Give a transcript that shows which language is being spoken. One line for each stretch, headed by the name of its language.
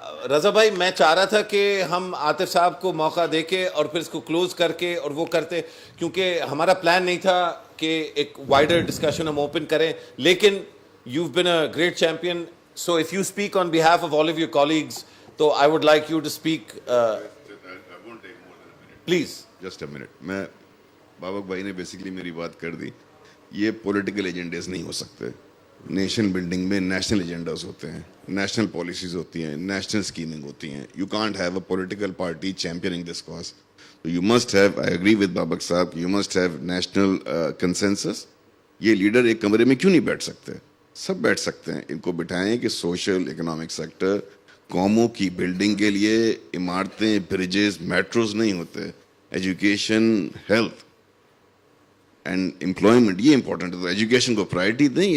Urdu: رضا بھائی میں چاہ رہا تھا کہ ہم عاطف صاحب کو موقع دے کے اور پھر اس کو کلوز کر کے اور وہ کرتے, کیونکہ ہمارا پلان نہیں تھا کہ ایک وائڈر ڈسکشن ہم اوپن کریں, لیکن
English: you've been a great champion, so if you speak on behalf of all of your colleagues, so I would like you to speak. I won't take more than a minute. Please. Just a minute.
Urdu: میں بابک بھائی نے basically میری بات کر دی. یہ political ایجنڈیز نہیں ہو سکتے. Nation building میں نیشنل ایجنڈاز ہوتے ہیں, نیشنل پالیسیز ہوتی ہیں, نیشنل اسکیمنگ ہوتی ہیں.
English: You can't have a political party championing this cause. So you must have, I agree with Babak صاحب, you must have national consensus.
Urdu: یہ لیڈر ایک کمرے میں کیوں نہیں بیٹھ سکتے؟ سب بیٹھ سکتے ہیں. ان کو بٹھائیں کہ سوشل اکنامک سیکٹر قوموں کی بلڈنگ کے لیے عمارتیں, بریجز, میٹروز نہیں ہوتے. ایجوکیشن, ہیلتھ اینڈ امپلائمنٹ یہ امپورٹنٹ ہے. تو ایجوکیشن کو پرائرٹی دیں.